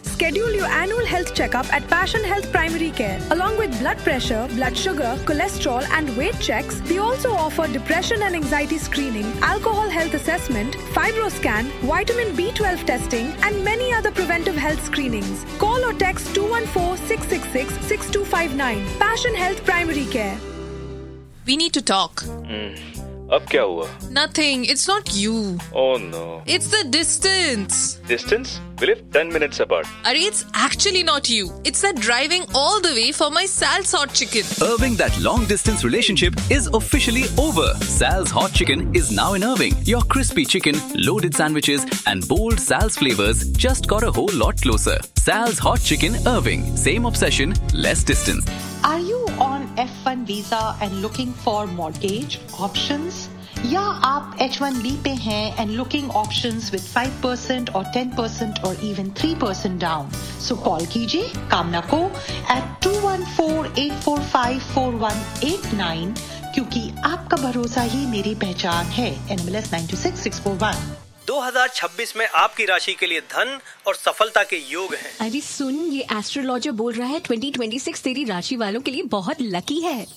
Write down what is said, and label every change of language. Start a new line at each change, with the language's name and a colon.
English: Schedule your annual health checkup at Passion Health Primary Care. Along with blood pressure blood sugar cholesterol and weight checks they also offer depression and anxiety screening alcohol health assessment fibro scan vitamin B12 testing and many other preventive health screenings. Call or text 214-666-6259. Passion Health Primary Care. We need to talk.
Hindi: अब क्या हुआ?
English: Nothing. It's not you. Oh no. It's the distance. Distance? We live 10 minutes apart. Arey, it's actually not you. It's that driving all the way for my Sal's Hot Chicken. Irving, that long-distance relationship is officially over. Sal's Hot Chicken is now in Irving. Your crispy chicken, loaded sandwiches, and bold Sal's flavors just got a whole lot closer. Sal's Hot Chicken, Irving. Same obsession, less distance. Are you on F1 visa and looking for mortgage options?
Hindi: या आप H1B पे हैं
English: and looking options with 5% or 10% or even 3% down? So call
Hindi: कीजिए कामना को at 214-845-4189 क्योंकि आपका भरोसा ही मेरी पहचान है.
English: NMLS 926641.
Hindi: 2026 में आपकी राशि के लिए धन और सफलता के योग हैं। अरे सुन, ये एस्ट्रोलॉजर बोल रहा है 2026 तेरी राशि वालों के लिए बहुत लकी है.